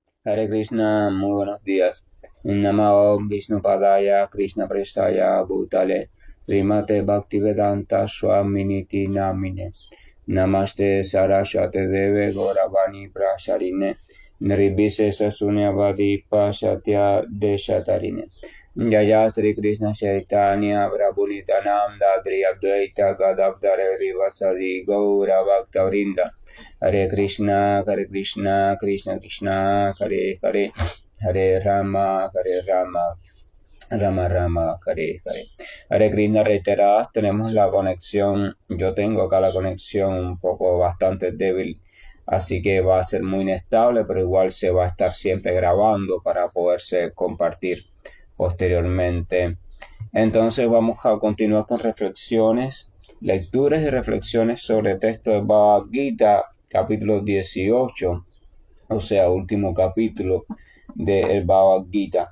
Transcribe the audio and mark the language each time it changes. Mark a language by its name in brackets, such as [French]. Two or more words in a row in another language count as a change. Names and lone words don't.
[Sanskrit] Hare Krishna, [Spanish] muy buenos días. [Sanskrit] Namo Vishnu Padaya, Krishna Prestaya, Bhutale, Srimate Bhaktivedanta Swaminiti Namine. Namaste Saraswate Deve Gauravani Prasharine, Nirvise Sasunyavadi Pasatya Deshatarine. Jaya Sri Krishna Chaitanya Prabhu Nityananda Adri Advaita Gadadhara Rivasadi Gaura Bhaktavrinda. Hare Krishna, Krishna Krishna, Hare Hare, Hare Rama, Rama Rama, Hare Hare. [Spanish] Hare Krishna reiterada, tenemos la conexión, yo tengo acá la conexión un poco bastante débil, así que va a ser muy inestable, pero igual se va a estar siempre grabando para poderse compartir posteriormente. Entonces vamos a continuar con reflexiones, lecturas y reflexiones sobre el texto de Bhagavad Gita, capítulo 18, o sea, último capítulo del Bhagavad Gita.